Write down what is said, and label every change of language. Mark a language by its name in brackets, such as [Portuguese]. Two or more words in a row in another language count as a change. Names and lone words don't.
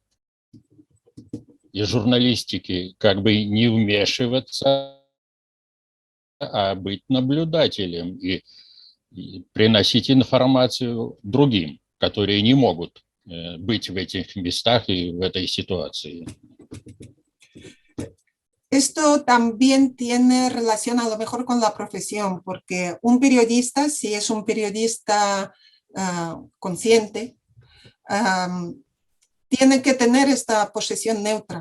[Russian] И журналистики как бы не вмешиваться, а быть наблюдателем и приносить информацию другим, которые не могут быть в этих местах и в этой ситуации. [Spanish] Esto también tiene relación a lo mejor con la profesión, porque un periodista, si es un periodista consciente, tiene que tener esta posición neutra.